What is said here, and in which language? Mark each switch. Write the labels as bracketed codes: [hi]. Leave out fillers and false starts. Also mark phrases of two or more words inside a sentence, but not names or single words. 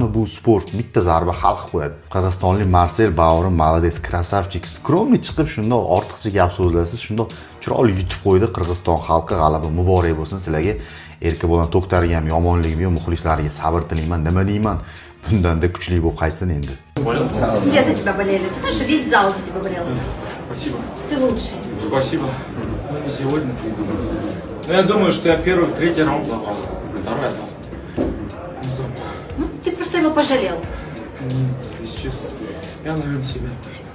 [uz] Bu sport, bitta zarba hal qilib qo'yadi. Qirg'izistonlik Marsel Bavrim молодец, krasavchik, skromniy chiqib shundoq ortiqcha gap so'zlasiz, shundoq chiroyli yutib qo'ydi. Qirg'iziston xalqi g'alaba muborak bo'lsin sizlarga. Erkak bilan To'xtarga ham yomonligim yo'q, muxlislariga sabr tilayman, nima deyman? Bundan-da kuchli bo'lib qaytsin endi. [ru] Все за тебя болели. Ты знаешь, весь зал за тебя болел. Спасибо. Ты лучший. Спасибо. Сегодня. Ну, я думаю, что я первый, третий раунд забрал. Второй отдал. Ну, ты просто его пожалел. Нет, если честно, я, наверное, себя пожалел.